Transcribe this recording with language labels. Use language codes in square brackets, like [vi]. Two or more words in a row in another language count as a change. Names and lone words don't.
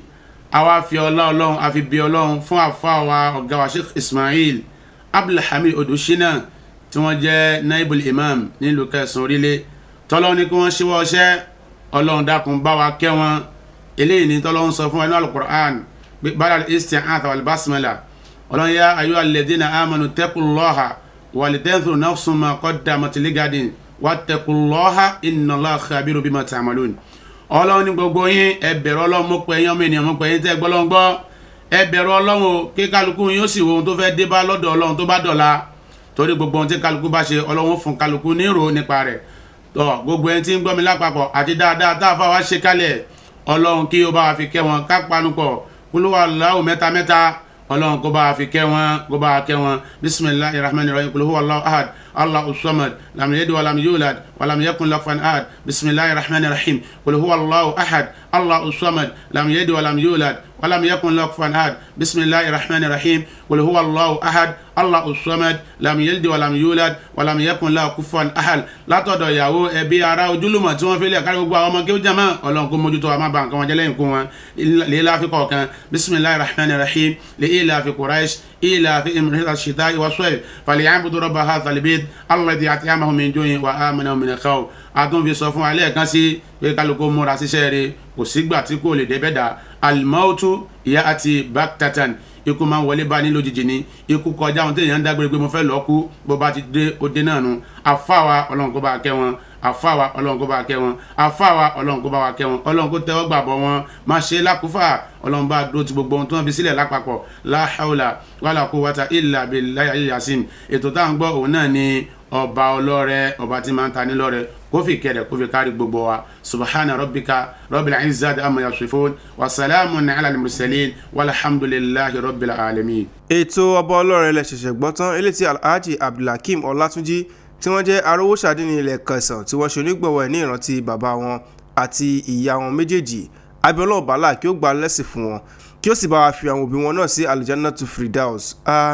[yo] Àwa fi ọlá Ọlọ́run, a fi bí Ọlọ́run fún àfáà wa ọ̀gá wa Sheikh Ismail Abdulhamid Odushina tí wọ́n jẹ́ naibul imam nílùú Kẹsàn orílẹ̀. Tọ́lọ́run ní kí wọ́n ṣíwọ́ ọṣẹ́, Ọlọ́run dákun bá wa kẹ́ wọn. Eléyìí ni tọ́lọ́run sọ fún wa ní Al-Qur'an [ar] بعد الاستعاذة والبسملة. [yo] Ọlọ́run yá [ar] أيها الذين آمنوا اتقوا الله ولتنظر نفس ما قدمت لغد واتقوا الله إن الله خبير بما تعملون. [yo] Ọlọ́run ní gbogbo yín ẹ bẹ̀rù Ọlọ́run, mo pè yín ọmọ ènìyàn, mo pè yín tẹ́ gbọ́ lọ́n gbọ́. Ẹ bẹ̀rù Ọlọ́run o, kí kálukú yín ó sì wo ohun tó fẹ́ dé bá lọ́dọ̀ Ọlọ́run tó bá dọ̀la, torí gbogbo ohun tí kálukú bá ṣe Ọlọ́run fún kálukú ní ìrò nípa rẹ̀. Gbogbo ẹni tí ń gbọ́ mi lápapọ̀ àti dáadáa tá a fà wá ṣe kálẹ̀, Ọlọ́run kí ó bá wa fi kẹ́ wọn, ká panupọ̀ [ar] kúlúwà Allahu [yo] mẹ́ta mẹ́ta, Ọlọ́run kó bá wa fi kẹ́ wọn, kó bá wa kẹ́ wọn. [ar] بسم الله الرحمن الرحيم قل هو الله أحد الله الصمد لم يلد ولم يولد ولم يكن له كفوا أحد. بسم الله الرحمن الرحيم قل هو الله أحد الله الصمد لم يلد ولم يولد ولم يكن له كفوا أحد. بسم الله الرحمن الرحيم قل هو الله أحد الله الصمد لم يلد ولم يولد ولم يكن له كفوا أحد. [yo] Látọ̀dọ̀ ìyàwó, ẹbí, ará, ojúlùmọ̀ tí wọ́n fi lẹ̀ kárí gbogbo àwọn ọmọ kéwú jàmá, Ọlọ́run kó mójútó wa, má ba nǹkan wọn jẹ́ lẹ́yìn kú wọn. Lílá fi kọ̀ọ̀kan. [ar] بسم الله الرحمن الرحيم لإيلاف قريش إيلافهم رحلة الشتاء والصيف فليعبدوا رب هذا البيت الذي أطعمهم من جوع وآمنهم من خوف. [yo] Àtún fi sọ fún alẹ́ kan sí pé kálukú múra síṣẹ́ rẹ̀, kò sígbà tí kò lè débẹ̀ dà. [ar] الموت يأتي بغتة. [yo] Ikú máa ń wọlé bá ní lójijì ni. Ikú kọjá ohun tí èèyàn ń dágbére pé mo fẹ́ lọ kú, bó bá ti dé ó dé náà nu. Àfáà wa Ọlọ́run kó bá kẹ́ wọn, àfáà wa Ọlọ́run kó bá kẹ́ wọn, àfáà wa Ọlọ́run kó bá wa kẹ́ wọn, Ọlọ́run kó tẹ́wọ́ gbàbọ̀ wọn, má ṣe lákúfà, Ọlọ́run bá dúró ti gbogbo ohun tí wọ́n fi sílẹ̀ lápapọ̀. [ar] لا حول ولا قوة إلا بالله العظيم. [yo] Ètò tá à ń gbọ́ òun náà ni ọba ọlọ́rẹ̀, ọba tí máa ń ta ní lọ́rẹ̀, kó fi kẹ́rẹ̀ kó fi kárí gbogbo wa. [ar] سبحان ربك رب العزة عما يصفون وسلام على المرسلين والحمد لله رب العالمين. [yo] Ètò ọba ọlọ́rẹ̀ lẹ ṣẹ̀ṣẹ̀ gbọ́ tán, eléyìí tí Alhaji Abdul Hakeem Ọlátúnjí tí wọ́n jẹ́ arówóṣàdé ní ilẹ̀ Kẹsàn tí wọ́n ṣe onígbọ̀wọ́ ẹ̀ ní ìrántí bàbá wọn àti ìyá wọn méjèèjì. Abẹ́ọlọ́run bàálà kí ó gba lẹ́sìn fún wọn, kí ó sì bá wa fi àwọn òbí wọn náà sí Aljannatu Firdaus.